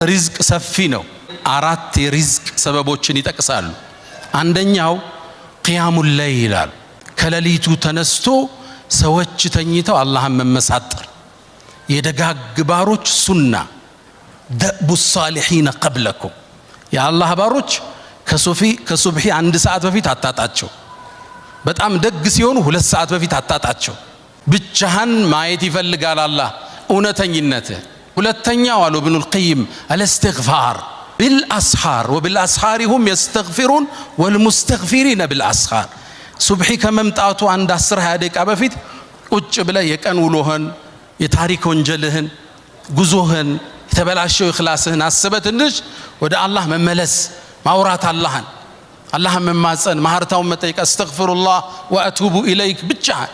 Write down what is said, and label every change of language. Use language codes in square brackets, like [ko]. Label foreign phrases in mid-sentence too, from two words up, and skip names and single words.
[am] ሪዝቅ ሰፊ ነው። አራት የሪዝቅ ሰበቦችን ይጠቅሳሉ። አንደኛው [ar] قيام الليل [am] ይላል። ከሌሊቱ ተነስቶ ሰዎች ተኝተው አላህን መመሳጠር የደጋግ ባሮች ሱና [ar] دأب الصالحين قبلكم [am] የአላህ ባሮች ከሱብሂ 1 ሰዓት በፊት አታጣቸው። በጣም ደግ ሲሆኑ 2 ሰዓት በፊት አታጣቸው። ብቻህን ማየት ይፈልጋል አላህ እውነተኝነት። ሁለተኛው አሉ ኢብኑ القيم [ar] الاستغفار بالاسحار وبالاسحار هم يستغفرون والمستغفرين بالاسحار [am] ሱብሂ ከመምጣቱ 10-20 ደቂቃ በፊት ቁጭ ብለህ የቀን ውሎህን የታሪክ ወንጀልህን ጉዞህን የተበላሸው ኢኽላስህን አስበህ ትንሽ ወደ አላህ መመለስ ማውራት አላህን መማፀን ማህርታውን መጠየቅ [ar] أستغفر الله وأتوب إليك [am] ብቻ